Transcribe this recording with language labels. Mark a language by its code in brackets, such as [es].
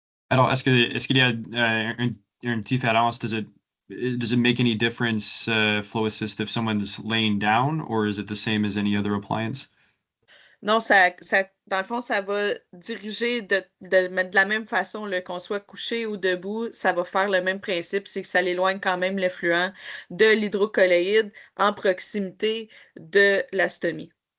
[fr] Alors, est-ce qu'il y a une différence? [en] Does it make any difference, Flow Assist, if someone's laying down, or is it the same as any other appliance? [fr] Non, dans le fond, ça va diriger de la même façon, qu'on soit couché ou debout, ça va faire le même principe, c'est que ça l'éloigne quand même l'effluent de l'hydrocolloïde en proximité de la stomie.